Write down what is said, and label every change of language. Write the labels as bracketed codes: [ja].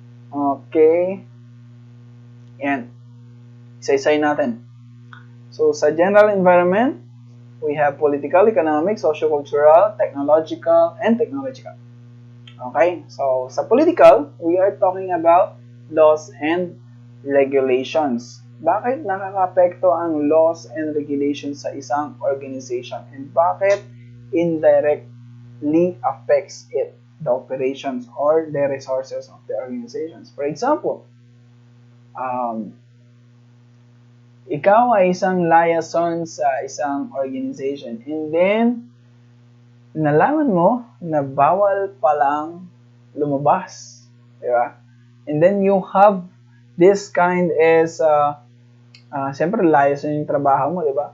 [tl] Okay. Yan. Isa-isay natin. [en] So, sa general environment, we have political, economic, sociocultural, technological, and technological. Okay? So, sa political, we are talking about laws and regulations. [tl] Bakit nakaka-apekto ang [en] laws and regulations [tl] sa isang organization? [en] And bakit indirectly affects it, the operations or the resources of the organizations? For example, [tl] ikaw ay isang liaison sa isang organization [en] and then [tl] nalaman mo na bawal palang lumabas, di ba? [en] And then you have this kind is [tl] siyempre liaison yung trabaho mo, di ba?